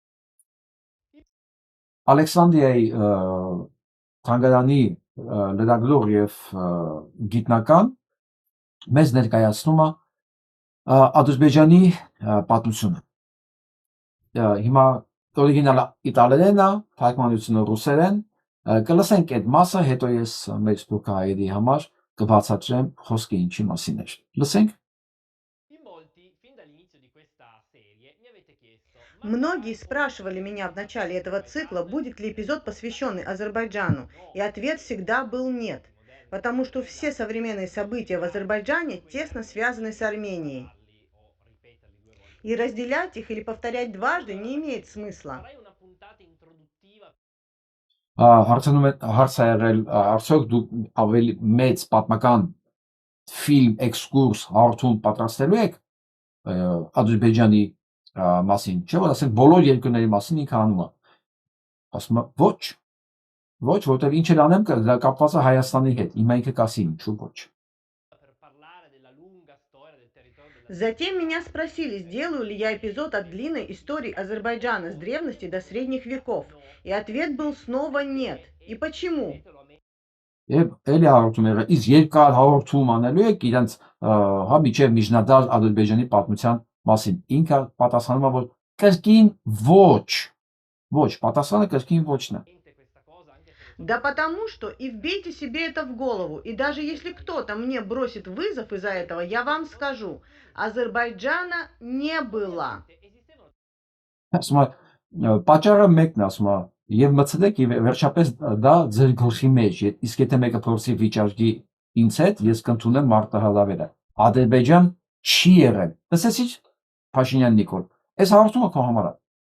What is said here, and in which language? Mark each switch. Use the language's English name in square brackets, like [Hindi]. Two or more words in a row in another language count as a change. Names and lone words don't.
[Armenian] Ալեքսանդրիայի թանգարանի լրագրող եւ գիտնական մեզ ներկայացնում է Ադրբեջանի պատմությունը։ Հիմա օրիգինալը իտալերեն է, թարգմանությունը ռուսերեն, կլսենք այդ մասը, հետո ես մեր սփյուռքահայերի համար կբացատրեմ խոսքը ինչի մասին է։ Լսենք։ [Russian] Многие спрашивали меня в начале этого цикла, будет ли эпизод, посвященный Азербайджану, и ответ всегда был нет, потому что все современные события в Азербайджане тесно связаны с Арменией. И разделять их или повторять дважды не имеет смысла. [Armenian] Հարցնում է հարց է եղել արդյոք դուք ավելի մեծ պատմական ֆիլմ էքսկուրս հարթում պատրաստելու եք Ադրբեջանի մասին, չէ՞ որ ասենք բոլոր երկրների մասին ինքը անում է։ Ասում է ոչ, որտեղ ինչ էլ անեմ դա կապված է Հայաստանի հետ, հիմա ինքը կասի ինչու ոչ։ [Russian] Затем меня спросили, сделаю ли я эпизод от длинной истории Азербайджана с древности до средних веков. И ответ был снова нет. И почему? [Armenian] Եվ էլի հարցում եղել, իսկ երկար հաղորդում անելու եք իրենց հա միջև միջնադար Ադրբեջանի պատմության մասին։ Ինքը պատասխանում է, որ կրկին ոչ, պատասխանը կրկին ոչն է։ [Russian] Да потому что и вбейте себе это в голову, и даже если кто-то мне бросит вызов из-за этого, я вам скажу, Азербайджана не было. [Armenian] Ասում է պատճառը մեկն ասում է եւ մցրեք եւ վերջապես դա ձեր գլխի մեջ է, իսկ եթե մեկը փորձի վիճարկի ինձ հետ, ես կընդունեմ մարտահրավերը։ Ադրբեջան չի եղել։ Լսեցի Փաշինյան Նիկոլ։ Այս հարցումը քո համար է։